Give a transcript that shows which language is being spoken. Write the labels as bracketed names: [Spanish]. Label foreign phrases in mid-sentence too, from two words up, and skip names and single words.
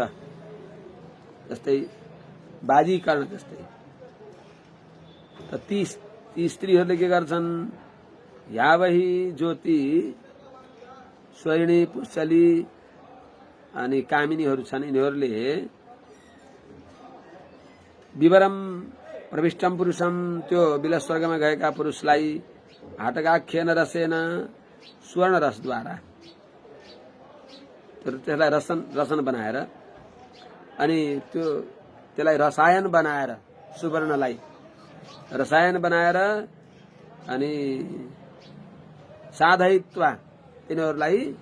[Nepali] जस्तै बाजीकरण जस्तै त ती स्त्रीहरूले के गर्छन्? [Sanskrit] यावही ज्योति स्वैरिणी पुश्चली [Nepali] अनि कामिनीहरू छन् यिनीहरूले [Sanskrit] विवरम प्रविष्टम पुरुषम [Nepali] त्यो बिला स्वर्गमा गएका पुरुषलाई [Sanskrit] हाटकाख्यन रसेन [Nepali] स्वर्ण रसद्वारा त्यसलाई रसन बनाएर अनि त्यसलाई रसायन बनाएर सुवर्णलाई रसायन बनाएर अनि साधयित्वा तिनीहरूलाई